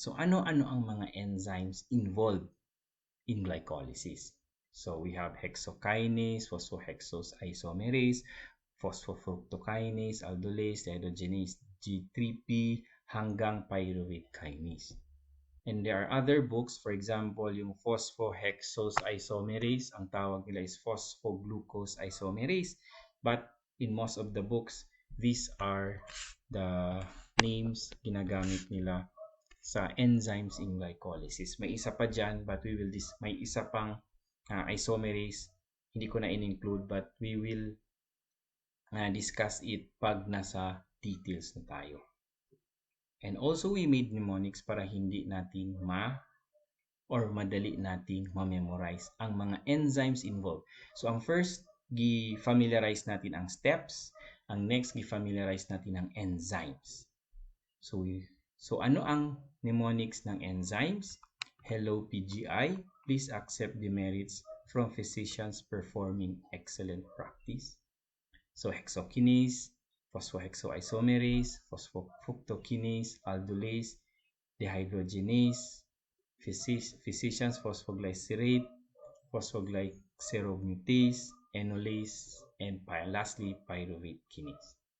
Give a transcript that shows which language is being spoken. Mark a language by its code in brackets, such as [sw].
[tl] So, ano-ano ang mga enzymes involved in glycolysis? [en] So, we have hexokinase, phosphohexose isomerase, phosphofructokinase, aldolase, dehydrogenase, G3P, hanggang pyruvate kinase. And there are other books, for example, yung phosphohexose isomerase, [tl] ang tawag nila is [en] phosphoglucose isomerase. But in most of the books, these are the names [tl] ginagamit nila sa [en] enzymes in glycolysis. [tl] May isa pa dyan, but may isa pang isomerase, hindi ko na in-include, [en] but we will discuss it [tl] pag nasa details na tayo. [en] And also, we made mnemonics [tl] para hindi natin madali nating ma-memorize ang mga enzymes involved. So, ang first, gi-familiarize natin ang steps. Ang next, gi-familiarize natin ang enzymes. So ano ang mnemonics ng enzymes? [en] Hello, PGI. Please accept the merits from physicians performing excellent practice. So, hexokinase, phosphohexoisomerase, phosphofructokinase, aldolase, dehydrogenase, physicians phosphoglycerate, phosphoglyceromutase, enolase, and lastly, pyruvate kinase.